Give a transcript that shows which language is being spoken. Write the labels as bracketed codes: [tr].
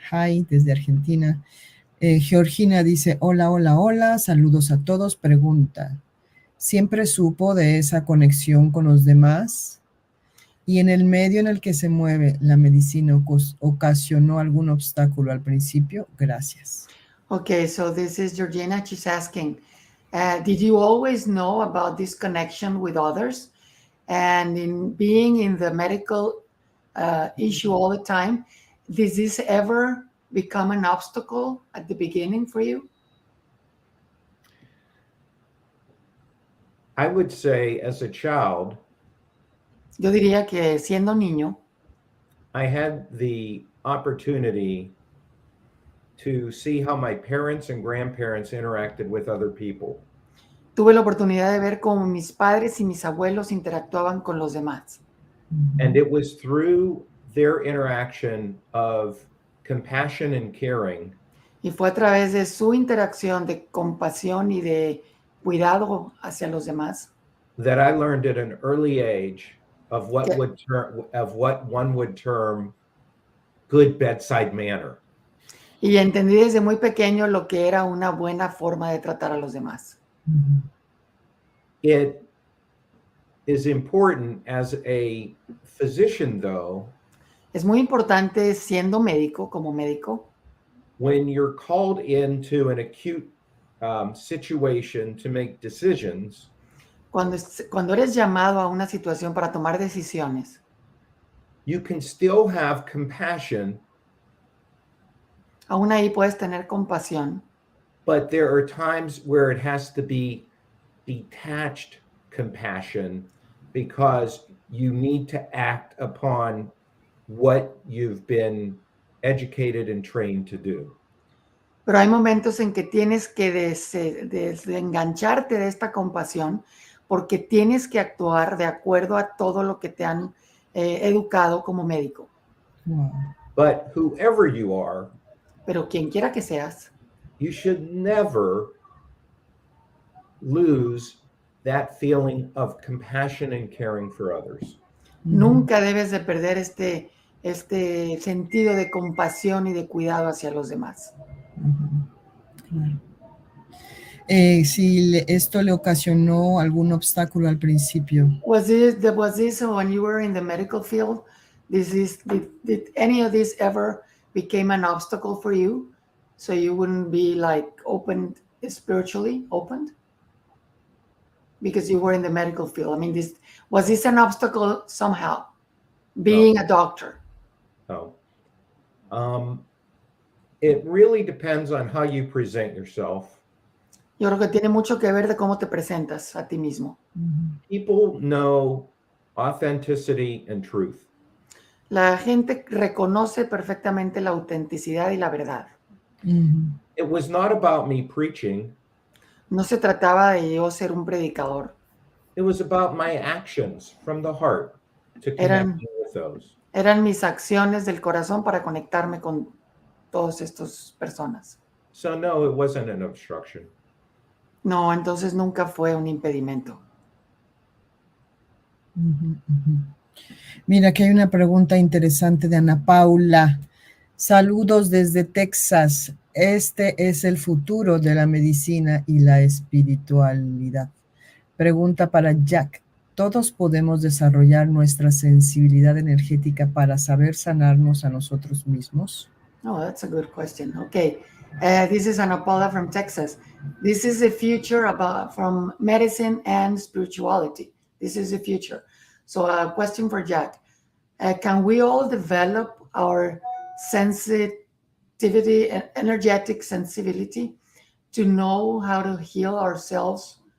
[es] Hi, desde Argentina. Georgina dice, hola, saludos a todos. Pregunta, ¿siempre supo de esa conexión con los demás? ¿Y en el medio en el que se mueve la medicina ocasionó algún obstáculo al principio? Gracias. [en] Okay, so this is Georgina. She's asking, did you always know about this connection with others? And in being in the medical issue all the time, did this ever become an obstacle at the beginning for you? I would say as a child, [es] Yo diría que siendo niño, [en] I had the opportunity to see how my parents and grandparents interacted with other people. [es] tuve la oportunidad de ver cómo mis padres y mis abuelos interactuaban con los demás. [en] And it was through their interaction of compassion and caring [es] Y fue a través de su interacción de compasión y de cuidado hacia los demás [en] that I learned at an early age of what [es] Que- [en] one would term good bedside manner. [es] Y entendí desde muy pequeño lo que era una buena forma de tratar a los demás. [en] It is important as a physician, though, [es] Es muy importante siendo médico, como médico, [en] when you're called into an acute situation to make decisions, [es] cuando eres llamado a una situación para tomar decisiones, [en] you can still have compassion, [es] aún ahí puedes tener compasión, [en] but there are times where it has to be detached compassion because you need to act upon what you've been educated and trained to do. [es] pero hay momentos en que tienes que desengancharte de esta compasión porque tienes que actuar de acuerdo a todo lo que te han educado como médico. [en] Wow. But whoever you are, [es] Pero quien quiera que seas, [en] you should never lose that feeling of compassion and caring for others. [es] nunca debes de perder este sentido de compasión y de cuidado hacia los demás. Claro. Si esto le ocasionó algún obstáculo al principio. [en] Was this when you were in the medical field? Did any of this ever became an obstacle for you? So you wouldn't be like opened, spiritually opened? Because you were in the medical field. I mean, was this an obstacle somehow? Being a doctor? No. It really depends on how you present yourself. [es] Yo creo que tiene mucho que ver de cómo te presentas a ti mismo. [en] People know authenticity and truth. [es] La gente reconoce perfectamente la autenticidad y la verdad. [en] It was not about me preaching. [es] No se trataba de yo ser un predicador. [en] It was about my actions from the heart to connect with those. [es] Eran mis acciones del corazón para conectarme con todas estas personas. [en] So no, it wasn't an obstruction. [es] No, entonces nunca fue un impedimento. Mira, aquí hay una pregunta interesante de Ana Paula. Saludos desde Texas. Este es el futuro de la medicina y la espiritualidad. Pregunta para Jack. ¿Todos podemos desarrollar nuestra sensibilidad energética para saber sanarnos a nosotros mismos? [en] Oh, that's a good question. Okay, this is Ana Paula from Texas. This is the future from medicine and spirituality. This is the future. So a question for Jack. Can we all develop our sensitivity and energetic sensibility to know how to heal ourselves?